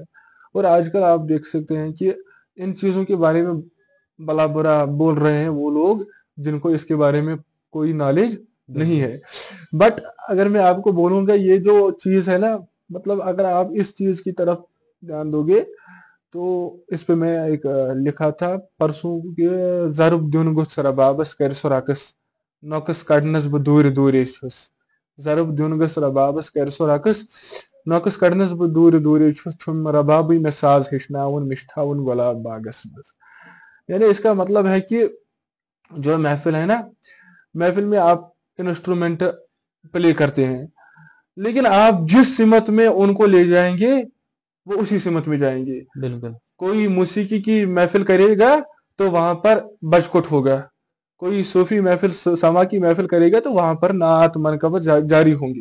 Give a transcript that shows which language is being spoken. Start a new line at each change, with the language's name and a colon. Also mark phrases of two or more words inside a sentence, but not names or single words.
Hindi: और आजकल आप देख सकते हैं कि इन चीज़ों के बारे में भला बुरा बोल रहे हैं वो लोग जिनको इसके बारे में कोई नॉलेज नहीं है। बट अगर मैं आपको बोलूंगा ये जो चीज़ है ना, मतलब अगर आप इस चीज़ की तरफ ध्यान दोगे तो इस पे मैं एक लिखा था परसों के,
Kashmiri: ज़रुब दुनगुस रबाबस कर सुराकस नौकस कडनस ब दूर दूर ज़रुब दुनगुस रबाबस कर सुराकस नौकस कडनस ब दूर दूर छुम रबाबी में साज हिशनावन मिष्ठावन गुलाब बागस मस।
Hindi: यानी इसका मतलब है कि जो महफिल है ना, महफिल में आप
English: instrument play
Hindi: करते हैं, लेकिन आप जिस सिमत में उनको ले जाएंगे वो उसी सिमत में जाएंगे। बिल्कुल। कोई मौसीकी की महफिल करेगा तो वहां पर बजकुट होगा, कोई सूफी महफिल समा की महफिल करेगा तो वहां पर नात मनकबत जारी होंगे।